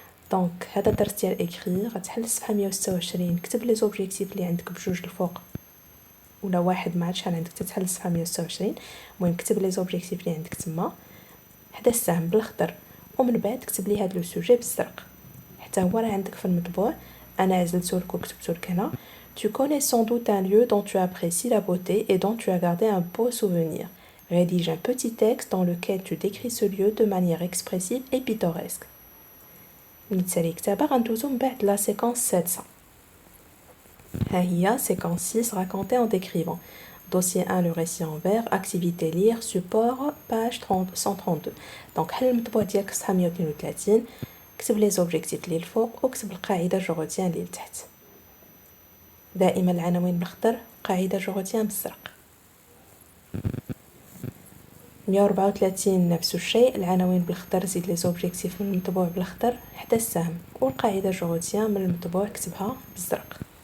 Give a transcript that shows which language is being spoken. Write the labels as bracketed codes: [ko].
[ar] دونك هذا الدرس ديال اكري غتحل الصفحه 126 كتب لي زوبجيكتيف اللي عندك بجوج الفوق ولا واحد ما عرفتش شحال عندك تتحل الصفحه 126. المهم كتب لي زوبجيكتيف اللي عندك تما حدا السهم بالخضر، ومن بعد كتب لي هذا لو سوجي بالزرق حتى هو راه عندك في المطبوع. انا عزلته لك وكتبته لك هنا. [fr] Tu connais sans doute un lieu dont tu apprécies la beauté et dont tu as gardé un beau souvenir. Rédige un petit texte dans lequel tu décris ce lieu de manière expressive et pittoresque. [ar] نتسالي كتابة غندوزو من بعد لا [fr] séquence 700. [ar] ها هي [fr] séquence 6 raconter en décrivant. Dossier 1 le récit en vers, activité lire, support page 132. [ar] دونك حل المطبوع ديالك صفحة 132، كتب لي زوبجيكتيف للفوق وكتب القاعدة جوغوتيان لتحت. دائما العناوين بالخضر قاعدة جو روتيان بالزرق. 134 نفس الشيء، العناوين بالاخضر، زيد لي زوبجيكتيف من المطبوع بالاخضر حتى السهم، والقاعدة جو روتيان من المطبوع كتبها بالزرق.